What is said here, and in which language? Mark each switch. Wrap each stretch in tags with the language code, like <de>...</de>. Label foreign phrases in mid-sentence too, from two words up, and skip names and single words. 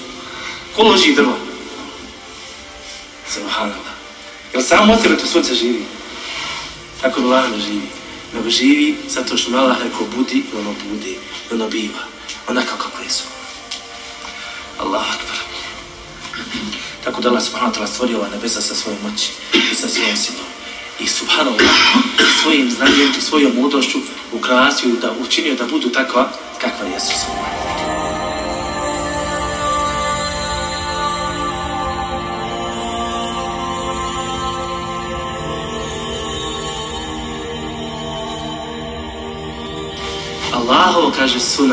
<bs>Ko loži drva? Subhanallah. Jer samo od sebe to sunce živi? Tako Allah ne živi. Nego živi zato što Allah rekao budi i ono bude. I ono biva. Onako kako je su.</bs> <ar>الله أكبر.</ar> <bs>Tako da Allah</bs> <ar>سبحانه وتعالى</ar> <bs>stvorio ova nebesa sa svojom moći i sa svojom silom. I subhanallah svojim znanjem i svojom mudrošću ukrasio da učinio da budu takva kakva jesu. Allahovo kaže suna.</bs>